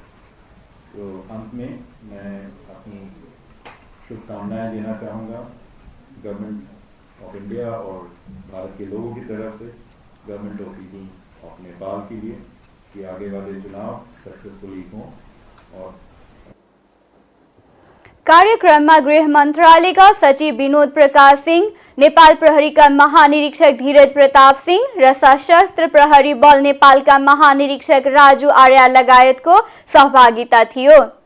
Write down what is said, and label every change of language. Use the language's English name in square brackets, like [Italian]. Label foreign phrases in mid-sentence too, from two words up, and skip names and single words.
[Hindi] तो अंत में मैं अपनी शुभकामनाएं देना चाहूँगा गवर्नमेंट ऑफ इंडिया और भारत के लोगों की तरफ से [English] government of people of Nepal [Hindi] के लिए कि आगे वाले चुनाव सक्सेसफुली हों। और [Nepali] कार्यक्रममा गृह मन्त्रालयका सचिव विनोद प्रकाश सिंह, नेपाल प्रहरीका महानिरीक्षक धीरज प्रताप सिंह र सशस्त्र प्रहरी बल नेपालका महानिरीक्षक राजु आर्या लगायतको सहभागिता थियो।